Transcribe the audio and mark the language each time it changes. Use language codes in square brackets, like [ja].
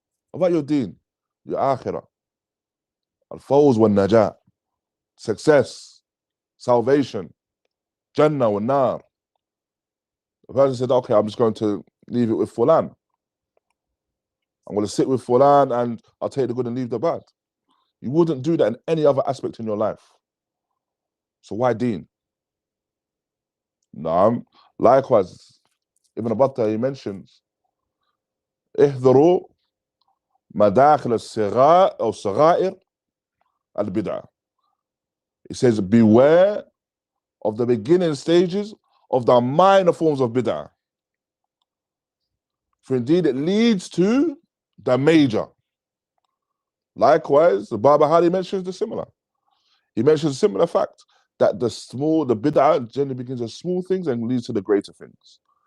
[en] What about your deen, your akhirah, al-fawz wal najah, success, salvation, Jannah wal nar? The person said, okay, I'm just going to leave it with Fulan. I'm going to sit with Fulan and I'll take the good and leave the bad. You wouldn't do that in any other aspect in your life. So why deen? Naam. Likewise, Ibn Battah, he mentions, [ar] احذروا مداخل الصغائر أو صغائر البدعة. [en] He says, beware of the beginning stages of the minor forms of bid'ah. For indeed it leads to the major. Likewise, the Barbahari mentions the similar. He mentions a similar fact that the bid'ah generally begins with small things and leads to the greater things.